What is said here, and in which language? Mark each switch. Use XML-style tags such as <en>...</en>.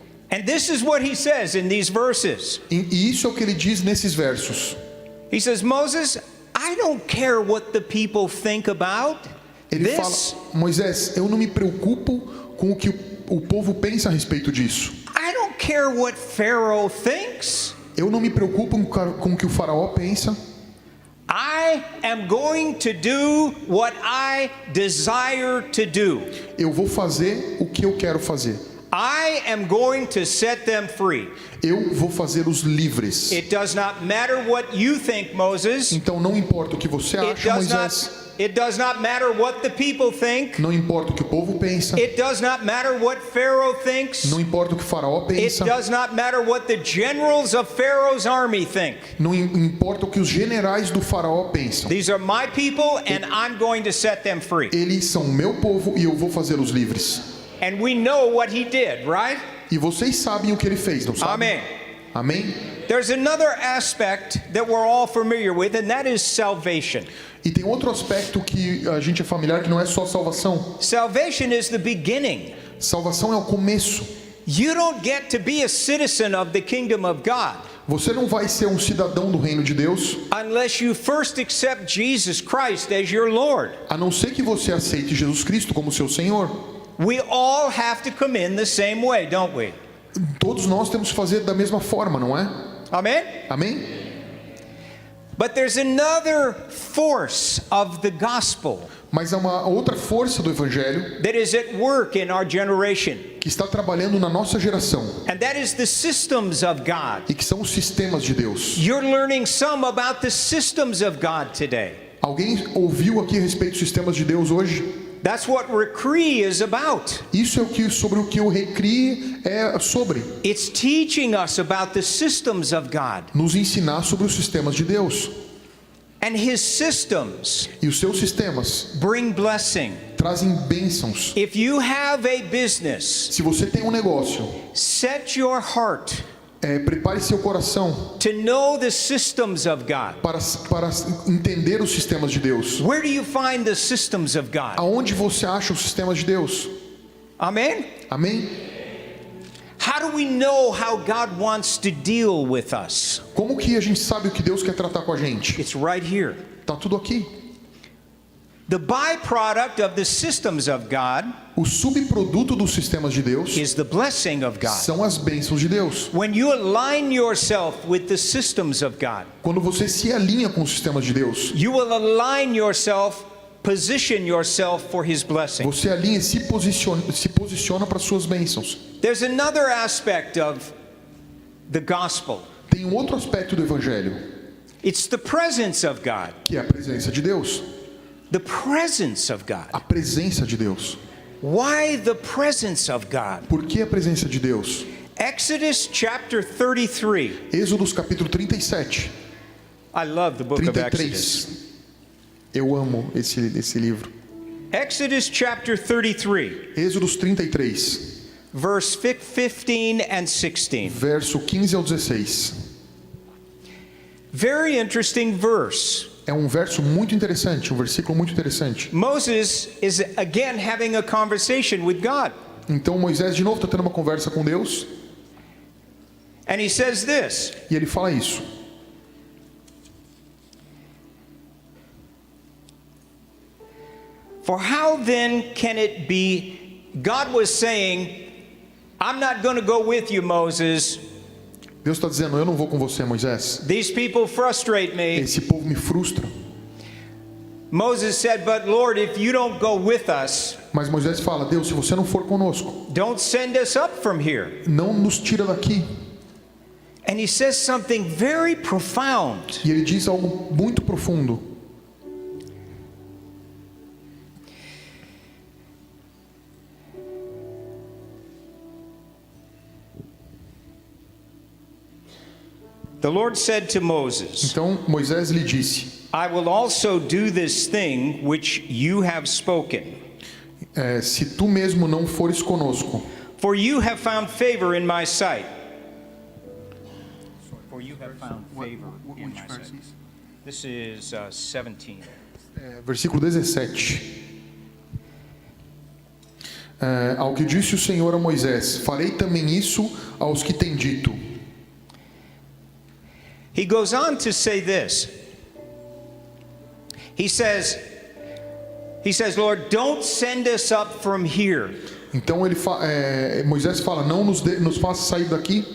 <en>And this is what he says in these verses.</en> <pt>E isso é o que ele diz nesses versos.</pt> <en>He says, Moses, I don't care what the people think about</en> <pt>Ele</pt> <en>this.</en> <pt>fala, Moisés, eu não me preocupo com o que o povo pensa a respeito disso.</pt> <en>I don't care what Pharaoh thinks.</en> <pt>Eu não me preocupo com o que o faraó pensa.</pt> <en>I am going to do what I desire to do.</en> <pt>Eu vou fazer o que eu quero fazer.</pt> <en>I am going to set them free.</en> <pt>Eu vou fazer os livres.</pt> <en>It does not matter what you think, Moses.</en> <pt>Então não importa o que você acha, Moisés.</pt> <en>It does not matter what the people think.</en> <pt>Não importa o que o povo pensa.</pt> <en>It does not matter what Pharaoh thinks.</en> <pt>Não importa o que o faraó</pt> <en>It</en> <pt>pensa.</pt> <en>does not matter what the generals of Pharaoh's army think.</en> <pt>Não importa o que os generais do faraó pensam.</pt> <en>These are my people and I'm going to set them free.</en> <pt>Eles são meu povo e eu vou fazê-los livres.</pt> <en>And we know what he did, right?</en> <pt>E vocês sabem o que ele fez, não sabem?</pt> <en>Amen.</en> <pt>Amém?</pt> <en>There's another aspect that we're all familiar with, and that is salvation.</en> <pt>E tem outro aspecto que a gente é familiar, que não é só salvação.</pt> <en>Salvation is the beginning.</en> <pt>Salvação é o começo.</pt> <en>You don't get to be a citizen of the kingdom of God</en> <pt>Você não vai ser um cidadão do reino de Deus</pt> <en>unless you first accept Jesus Christ as your Lord.</en> <pt>a não ser que você aceite Jesus Cristo como seu Senhor.</pt> <en>We all have to come in the same way, don't we?</en> <pt>Todos nós temos que fazer da mesma forma, não é?</pt> <en>Amen?</en> <pt>Amém?</pt> <en>But there's another force of the gospel</en> <pt>Mas há uma outra força do Evangelho</pt> <en>that is at work in our generation,</en> <pt>que está trabalhando na nossa geração</pt> <en>and that is the systems of God.</en> <pt>e que são os sistemas de Deus.</pt> <en>You're learning some about the systems of God today.</en> <pt>Alguém ouviu aqui a respeito dos sistemas de Deus hoje?</pt> <en>That's what Recree is about.</en> <pt>Isso é o que sobre o que o Recrie é sobre.</pt> <en>It's teaching us about the systems of God.</en> <pt>Nos ensinar sobre os sistemas de Deus.</pt> <en>And his systems</en> <pt>E os seus sistemas</pt> <en>bring blessing.</en> <pt>trazem bênçãos.</pt> <en>If you have a business,</en> <pt>Se você tem um negócio,</pt> <en>set your heart</en> <pt>prepare seu coração</pt> <en>to know the systems of God.</en> <pt>para entender os sistemas de Deus.</pt> <en>Where do you find the systems of God?</en> <pt>Aonde você acha os sistemas de Deus?</pt> <en>Amen?</en> <pt>Amém?</pt> <en>How do we know how God wants to deal with us?</en> <pt>Como que a gente sabe o que Deus quer tratar com a gente?</pt> <en>It's right here.</en> <pt>Tá tudo aqui.</pt> <en>The byproduct of the systems of God</en> <pt>O subproduto dos sistemas de Deus</pt> <en>is the blessing of God.</en> <pt>são as bênçãos de Deus.</pt> <en>When you align yourself with the systems of God,</en> <pt>Quando você se alinha com os sistemas de Deus,</pt> <en>you will align yourself, position yourself for his blessing.</en> <pt>você alinha e se posiciona para suas bênçãos.</pt> <en>There's another aspect of the gospel.</en> <pt>Tem um outro aspecto do Evangelho,</pt> <en>It's the presence of God.</en> <pt>que é a presença de Deus.</pt> <en>The presence of God.</en> <pt>A presença de Deus.</pt> <en>Why the presence of God?</en> <pt>Por que a presença de Deus?</pt> <en>Exodus chapter 33.</en> <pt>Êxodos capítulo 37,</pt> <en>I love the book of Exodus.</en> <pt>33. Eu amo esse livro.</pt> <en>Exodus chapter 33,</en> <pt>Êxodos 33,</pt> <en>verse 15 and 16.</en> <pt>verso 15 ao 16.</pt> <en>Very interesting verse.</en> <pt>É um verso muito interessante, um versículo muito interessante.</pt> <en>Moses is again having a conversation with God.</en> <pt>Então Moisés de novo está tendo uma conversa com Deus</pt> <en>And he says this.</en> <pt>e ele fala isso.</pt> <en>For how then can it be? God was saying, I'm not going to go with you, Moses.</en> <pt>Deus está dizendo, eu não vou com você, Moisés.</pt> <en>These people frustrate me.</en> <pt>Esse povo me frustra.</pt> <en>Moses said, but Lord, if you don't go with us,</en> <pt>Mas Moisés fala, Deus, se você não for conosco,</pt> <en>don't send us up from here.</en> <pt>não nos tira daqui.</pt> <en>And he says something very profound.</en> <pt>E ele diz algo muito profundo.</pt> <en>The Lord said to Moses,</en> <pt>Então Moisés lhe disse,</pt> <en>I will also do this thing which you have spoken.</en> <pt>se tu mesmo não fores conosco,</pt> <en>For you have found favor in my sight. For you have found favor in my sight. This is 17.</en> <pt>versículo 17. Ao que disse o Senhor a Moisés, farei também isso aos que têm dito.</pt> <en>He goes on to say this. He says, Lord, don't send us up from here.</en> <pt>Então Moisés fala, não nos faça sair daqui</pt>